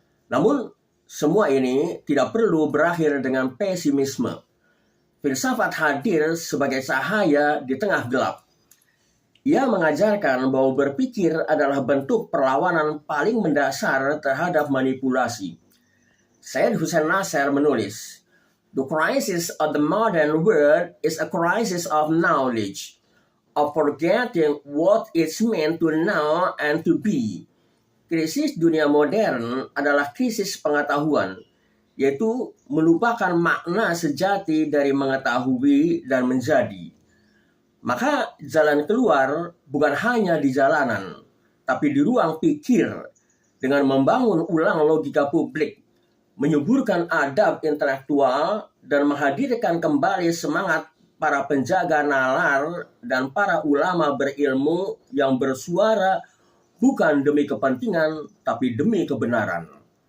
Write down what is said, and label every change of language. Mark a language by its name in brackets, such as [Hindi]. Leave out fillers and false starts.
[Indonesian] Namun, semua ini tidak perlu berakhir dengan pesimisme. Filsafat hadir sebagai cahaya di tengah gelap. Ia mengajarkan bahwa berpikir adalah bentuk perlawanan paling mendasar terhadap manipulasi. [English] Syed Hussein Nasr menulis, "The crisis of the modern world is a crisis of knowledge, of forgetting what it's meant to know and to be." [Indonesian] Krisis dunia modern adalah krisis pengetahuan, yaitu melupakan makna sejati dari mengetahui dan menjadi. Maka jalan keluar bukan hanya di jalanan, tapi di ruang pikir dengan membangun ulang logika publik, menyuburkan adab intelektual, dan menghadirkan kembali semangat para penjaga nalar dan para ulama berilmu yang bersuara bukan demi kepentingan, tapi demi kebenaran.